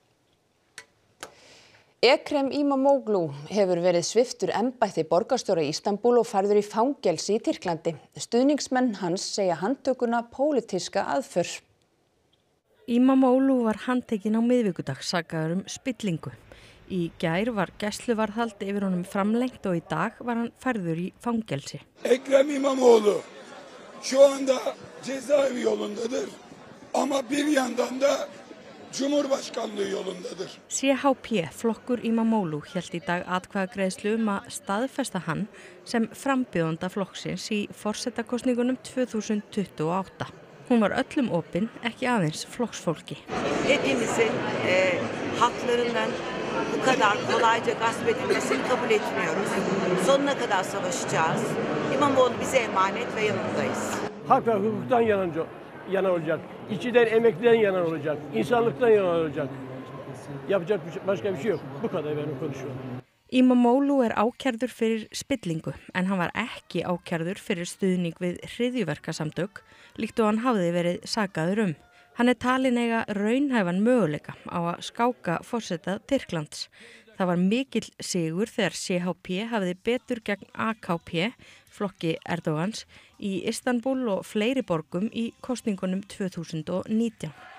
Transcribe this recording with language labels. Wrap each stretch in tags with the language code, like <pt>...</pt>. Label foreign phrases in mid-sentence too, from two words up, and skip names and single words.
<is>Ekrem İmamoğlu hefur verið sviptur embætti borgarstjóra í Istanbúl og færður í fangelsi í Tyrklandi. Stuðningsmenn hans segja handtökuna pólitíska aðför. İmamoğlu var handtekinn á miðvikudag sakaður spillingu. Í gær var gæsluvarðhald yfir honum framlengt og í dag var hann færður í fangelsi.</is> <tr>Ekrem İmamoğlu şu anda cezaevi yolundadır ama bir yandan da Cumhurbaşkanlığı yolundadır.</tr> <is>CHP, flokkur İmamoğlu, hélt í dag atkvæðagreiðslu að staðfesta hann sem frambjóðanda flokksins í forsetakosningunum 2028. Hún var öllum opin, ekki aðeins flokksfólki.</is> <tr>Hepimizin haklarından bu kadar kolayca gasp edilmesini kabul etmiyoruz. Sonuna kadar savaşacağız. İmamoğlu bize emanet ve yanındayız. Hak ve hukuktan yana olacak. İşçiden, emekliden yana olacak. İnsanlıktan yana olacak. Yapacak başka bir şey yok. Bu kadar benim konuşuyorum.</tr> <is>İmamoğlu ákærður fyrir spillingu, en hann var ekki ákærður fyrir stuðning við hryðjuverkasamtök, líkt og hann hafði verið sakaður Hann talinn eiga raunhæfan möguleika á að skáka forseta Tyrklands. Það var mikill sigur þegar CHP hafði betur gegn AKP, flokki Erdogans, í Istanbúl og fleiri borgum í kosningunum 2019.</is>